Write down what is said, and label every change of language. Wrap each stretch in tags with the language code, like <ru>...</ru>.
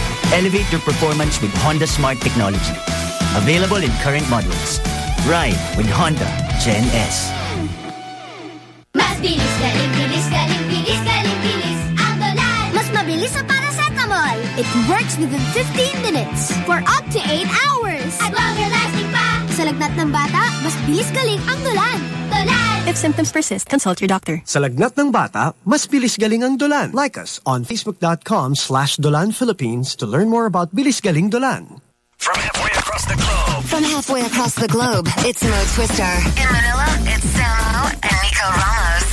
<en>Elevate your performance with Honda Smart Technology. Available in current models. Ride with Honda Gen S.</en> <tl>Mas bilis, galing, bilis, galing, bilis, galing, bilis. Ang dolan! Mas mabilis sa paracetamol!</tl> <en>It works within 15 minutes for up to 8 hours!</en> <tl>At longer lasting pa! Sa lagnat ng bata, mas bilis galing ang dolan! Dolan!</tl> <en>If symptoms persist, consult your doctor.</en> <tl>Sa lagnat ng bata, mas bilis galing ang dolan.</tl> <en>Like us on facebook.com/dolanphilippines to learn more about bilis galing dolan. From halfway across the globe. From halfway across the globe, it's Mo Twister. In Manila, it's Samo and Nico Ramos.</en>